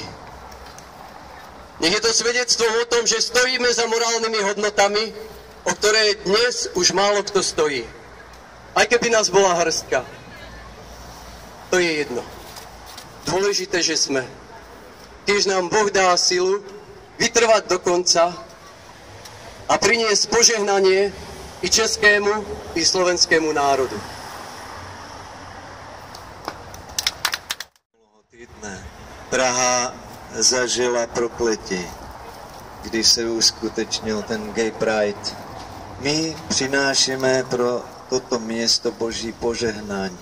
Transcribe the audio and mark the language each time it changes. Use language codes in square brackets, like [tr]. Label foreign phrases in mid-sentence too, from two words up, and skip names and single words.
[sk] Nech je to svedectvo o tom, že stojíme za morálnymi hodnotami, o ktoré dnes už málo kto stojí. Aj keby nás bola hrstka. To je jedno. Dôležité, že sme. Tiež nám Boh dá silu vytrvať do konca a priniesť požehnanie i českému, i slovenskému národu. [cs] Praha zažila prokletí, když se uskutečnil ten Gay Pride. My přinášíme pro toto město Boží požehnání.